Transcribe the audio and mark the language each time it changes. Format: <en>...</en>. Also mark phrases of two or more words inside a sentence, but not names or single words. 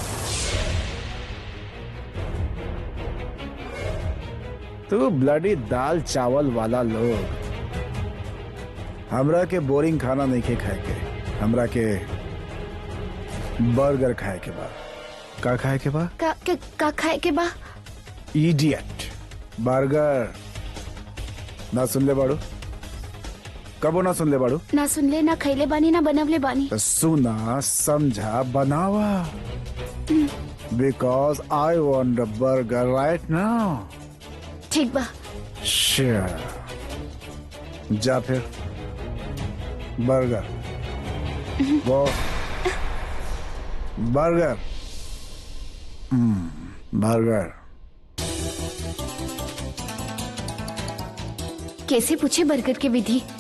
<bho>तू ब्लडी दाल चावल वाला लोग, हमरा के बोरिंग खाना नहीं के खाए के, हमरा के बर्गर खाए के बा। का खाए के बा? का खाए के बा? इडियट, बर्गर। ना सुन ले बाड़ू? कबो ना सुन ले बाड़ू? ना सुन ले, ना खैले बानी, ना बनवले बानी। तो सुना, समझा, बनावा।</bho> <en>because I want a burger right now.</en> <bho>ठीक बा।</bho> <en>Sure.</en> <bho>जा फिर बर्गर, वो बर्गर, बर्गर। कैसे पूछे बर्गर के विधि?</bho>